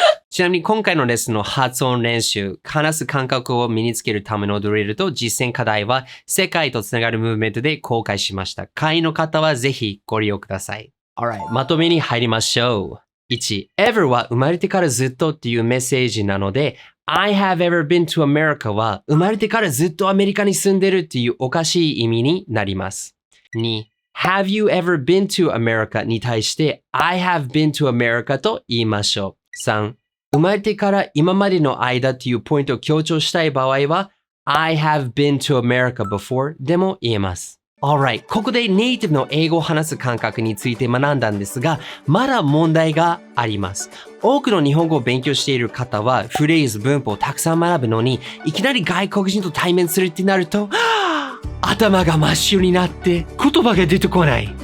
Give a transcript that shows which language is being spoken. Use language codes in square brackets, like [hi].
[ja] ちなみに今回のレッスンの発音練習、話す感覚を身につけるためのドリルと実践課題は世界とつながるムーブメントで公開しました。会員の方はぜひご利用ください。 [en] Alright、 [ja] まとめに入りましょう。 1、ever は生まれてからずっとっていうメッセージなので、 [en] I have ever been to America [ja] は生まれてからずっとアメリカに住んでるっていうおかしい意味になります。 2、 [en] Have you ever been to America [ja] に対して [en] I have been to America [ja] と言いましょう。 3、生まれてから今までの間というポイントを強調したい場合は [en] I have been to America before [ja] でも言えます。 [en] Alright、 [ja] ここでネイティブの英語を話す感覚について学んだんですが、まだ問題があります。多くの日本語を勉強している方はフレーズ、文法をたくさん学ぶのに、いきなり外国人と対面するってなると、頭が真っ白になって言葉が出てこない。